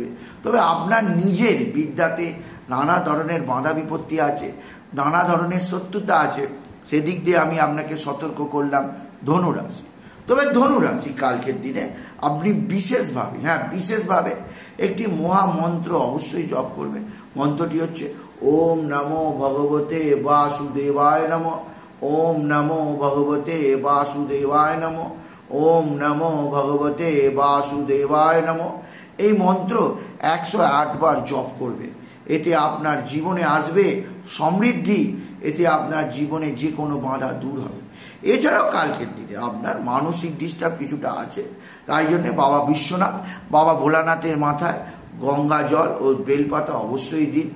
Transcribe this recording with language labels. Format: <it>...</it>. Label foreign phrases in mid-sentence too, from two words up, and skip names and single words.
<bn>তবে আপনার নিজের বিদ্যাতে নানা ধরনের বাধা বিপত্তি আছে, নানা ধরনের শত্রুতা আছে, সেদিক দিয়ে আমি আপনাকে সতর্ক করলাম ধনুরাশি। তবে ধনুরাশি কালকের দিনে আপনি বিশেষভাবে একটি মহামন্ত্র অবশ্যই জপ করবেন। মন্ত্রটি হচ্ছে</bn> <sa>ওম নমো ভগবতে বাসুদেবায় নমঃ, ওম নমো ভগবতে বাসুদেবায় নমঃ, ওম নমো ভগবতে বাসুদেবায় নমঃ।</sa> <bn>এই মন্ত্র 108 বার জপ করবেন। এতে আপনার জীবনে আসবে সমৃদ্ধি, এতে আপনার জীবনে যে কোনো বাধা দূর হবে। এছাড়াও কালকের দিনে আপনার মানসিক ডিস্টার্ব কিছুটা আছে, তাই জন্যে বাবা বিশ্বনাথ, বাবা ভোলানাথের মাথায় গঙ্গা জল ও বেলপাতা অবশ্যই দিন।</bn>